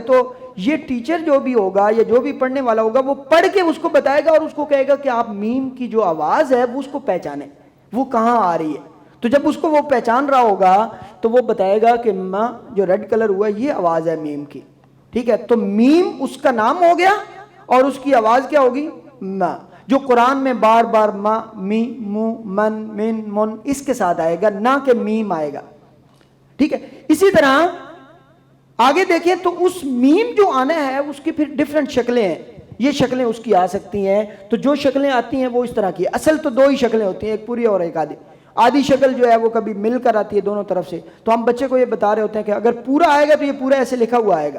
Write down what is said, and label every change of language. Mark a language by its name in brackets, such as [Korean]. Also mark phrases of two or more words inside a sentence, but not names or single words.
[Urdu] تو یہ ٹیچر جو بھی ہوگا یا جو بھی پڑھنے والا ہوگا وہ پڑھ کے اس کو بتائے گا اور اس کو کہے گا کہ آپ میم کی جو آواز ہے وہ اس کو پہچانیں, وہ کہاں آ رہی ہے. تو جب اس کو وہ پہچان رہا ہوگا تو وہ بتائے گا کہ ماں جو [English] red color [Urdu] ہوا یہ آواز ہے میم کی. ٹھیک ہے, تو میم اس کا نام ہو گیا اور اس کی آواز کیا ہوگی؟ ما. جو قرآن میں بار بار ما, می, مو, من, من, من اس کے ساتھ آئے گا, نہ کہ میم آئے گا. ٹھیک ہے, اسی طرح آگے دیکھیں تو اس میم جو آنا ہے اس کی پھر ڈیفرنٹ شکلیں ہیں. یہ شکلیں اس کی آ سکتی ہیں. تو جو شکلیں آتی ہیں وہ اس طرح کی, اصل تو دو ہی شکلیں ہوتی ہیں, ایک پوری اور ایک آدھی. آدھی شکل جو ہے وہ کبھی مل کر آتی ہے دونوں طرف سے. تو ہم بچے کو یہ بتا رہے ہوتے ہیں کہ اگر پورا آئے گا تو یہ پورا ایسے لکھا ہوا آئے گا.